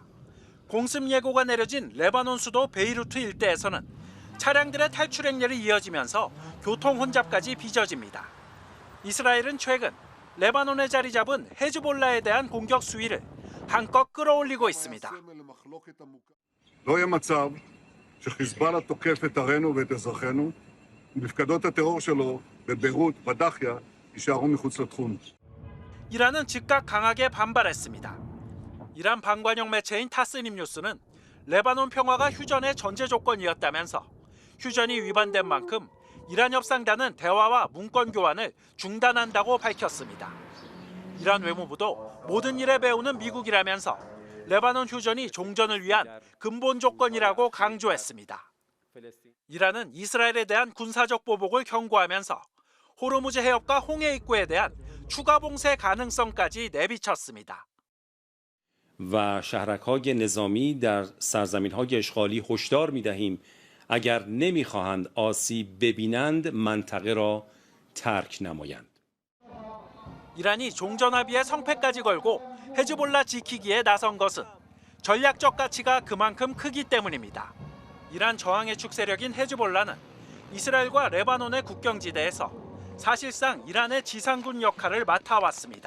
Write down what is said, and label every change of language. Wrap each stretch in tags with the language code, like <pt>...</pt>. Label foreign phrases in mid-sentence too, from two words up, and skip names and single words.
<ko>공습 예고가 내려진 레바논 수도 베이루트 일대에서는 차량들의 탈출 행렬이 이어지면서 교통 혼잡까지 빚어집니다. 이스라엘은 최근 레바논에 자리 잡은 헤즈볼라에 대한 공격 수위를 한껏 끌어올리고 있습니다.</ko> <he>לא יהיה מצב שחיזבאללה תוקף את ערינו ואת אזרחינו ומפקדות הטרור שלו בביירות, בדאחיה, יישארו מחוץ לתחום.</he> <ko>이란은 즉각 강하게 반발했습니다. 이란 반관영 매체인 타스님 뉴스는 레바논 평화가 휴전의 전제 조건이었다면서 휴전이 위반된 만큼 이란 협상단은 대화와 문건 교환을 중단한다고 밝혔습니다. 이란 외무부도 모든 일에 배우는 미국이라면서 레바논 휴전이 종전을 위한 근본 조건이라고 강조했습니다. 이란은 이스라엘에 대한 군사적 보복을 경고하면서 호르무즈 해협과 홍해 입구에 대한 추가 봉쇄 가능성까지 내비쳤습니다.</ko> <fa>و شهرک‌های نظامی در سرزمین‌های اشغالی هشدار می‌دهیم اگر نمی‌خواهند آسیب ببینند منطقه را ترک نمایند.</fa> <ko>이란이 종전 합의에 성패까지 걸고 헤즈볼라 지키기에 나선 것은 전략적 가치가 그만큼 크기 때문입니다. 이란 저항의 축세력인 헤즈볼라는 이스라엘과 레바논의 국경지대에서 사실상 이란의 지상군 역할을 맡아왔습니다.</ko>